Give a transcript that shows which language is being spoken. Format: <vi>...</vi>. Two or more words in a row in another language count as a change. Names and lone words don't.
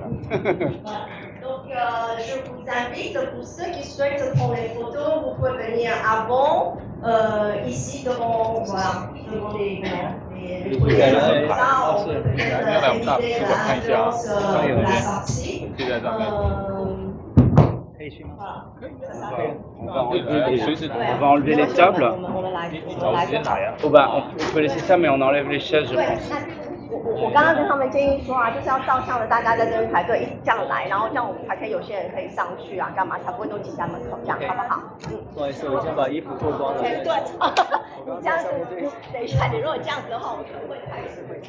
<fr>Donc, je vous invite, pour ceux qui souhaitent prendre les photos, vous pouvez venir avant, ici devant, voilà, devant les projets. Ça, on peut peut-être éviter l'ambiance de la sortie. On va enlever les tables. Oh bah, on peut laisser ça, mais on enlève les chaises, je pense.</fr> <zh>我刚刚跟他们建议说啊，就是要照相的，大家在这边排队，一起这样来，然后这样我们才可以有些人可以上去啊，干嘛才不会都挤在门口，这样好不好？不好意思，我先把衣服脱光了。对，你这样子，等一下，你如果这样子的话，我可能会开始。</zh>